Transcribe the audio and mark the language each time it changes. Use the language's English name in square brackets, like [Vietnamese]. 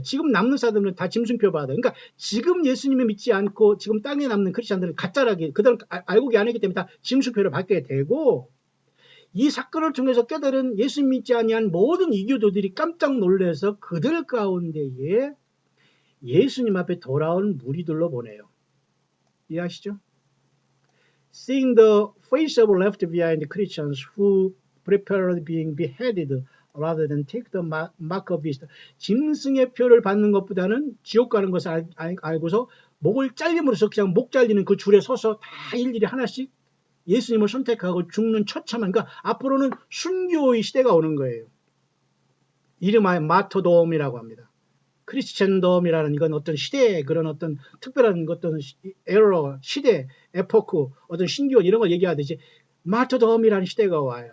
[Korean] 지금 남는 사람들은 다 짐승표 받아요. 그러니까 지금 예수님을 믿지 않고 지금 땅에 남는 크리스찬들은 가짜라기 그들은 알고 안 하기 때문에 다 짐승표를 받게 되고 이 사건을 통해서 깨달은 예수님 믿지 아니한 모든 이교도들이 깜짝 놀라서 그들 가운데에 예수님 앞에 돌아온 무리들로 보내요. 이해하시죠? [English] Seeing the face of left behind Christians who prepared being beheaded rather than take the mark of beast. [Korean] 짐승의 표를 받는 것보다는 지옥 가는 것을 알고서 목을 잘림으로써 그냥 목 잘리는 그 줄에 서서 다 일일이 하나씩 예수님을 선택하고 죽는 처참한 그러니까 앞으로는 순교의 시대가 오는 거예요. 이름하여 마토돔이라고 합니다. 크리스천덤이라는 이건 어떤 시대의 그런 어떤 특별한 어떤 에러, 시대, 에포크, 어떤 신기원 이런 걸 얘기하듯이 마토돔이라는 시대가 와요.